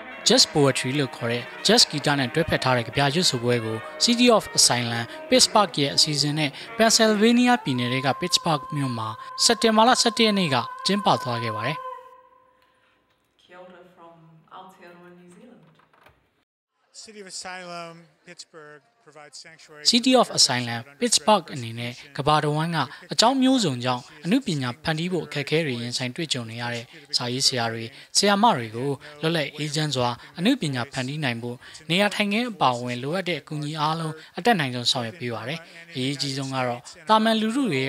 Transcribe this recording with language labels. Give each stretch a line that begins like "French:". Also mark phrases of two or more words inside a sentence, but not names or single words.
Burmese: Jazz Poetry လို့ခေါ်တဲ့ Jazz Guitar နဲ့တွဲဖက်ထားတဲ့ကြပြရွတ်ဆိုပွဲကို City of Asylum Pittsburgh ရဲ့အစီအစဉ်နဲ့ Pennsylvania ပြည်နယ်က Pittsburgh မြို့မှာစက်တင်ဘာလ17ရက်နေ့ကကျင်းပသွားခဲ့ပါတယ်။
English: City of Asylum Pittsburgh provides sanctuary
Burmese: City of Asylum Pittsburgh အနေနဲ့ကဘာတဝန်းကအကြောင်းမျိုးစုံကြောင့်အမှုပညာဖန်တီးဖို့အခက်အခဲတွေရင်ဆိုင်တွေ့ကြုံနေရတဲ့စာရေးဆရာတွေဆရာမတွေကိုလွတ်လပ်အေးချမ်းစွာအမှုပညာ ဖန်တီးနိုင်ဖို့နေရာထိုင်ခင်းအပါအဝင်လိုအပ်တဲ့အကူအညီအားလုံးအတက်နိုင်ဆုံးဆောင်ရွက်ပေးပါတယ်။အရေးကြီးဆုံးကတော့တာမန်လူထုတွေရဲ့